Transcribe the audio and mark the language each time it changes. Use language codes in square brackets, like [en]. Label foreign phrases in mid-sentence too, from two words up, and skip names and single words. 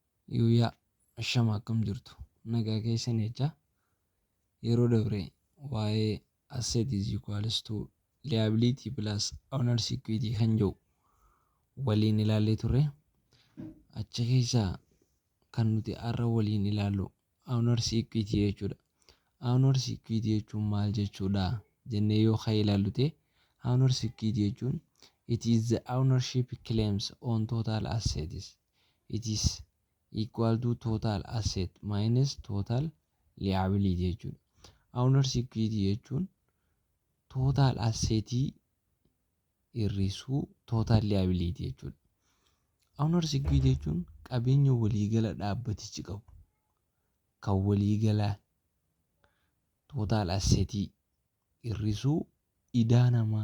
[om] Yuuyaa shama akkam jirtu nagaa keessan jecha yeroo dabre waa'ee [en] asset is equals to liability plus owner's equity [om] kan jedhu waliin ilaallee turre. Achi keessaa kan nuti har'a waliin ilaallu [en] owner's equity [om] jechuudha. [en] Owner's equity [om] jechuun maal jechuudha jennee yoo haa ilaallu ta'e [en] owner's equity [om] jechuun [en] it is the ownership claims on total assets. It is equal to total asset minus total liability jechuudha. Owner's equity [om] jechuun [en] total assetii [om] hir'isuu [en] total liability [om] jechuudha. [en] Owner's equity [om] jechuun qabeenya waliigala dhaabbatichi qabu kan waliigalaa [en] total assetii [om] hir'isuu idaa namaa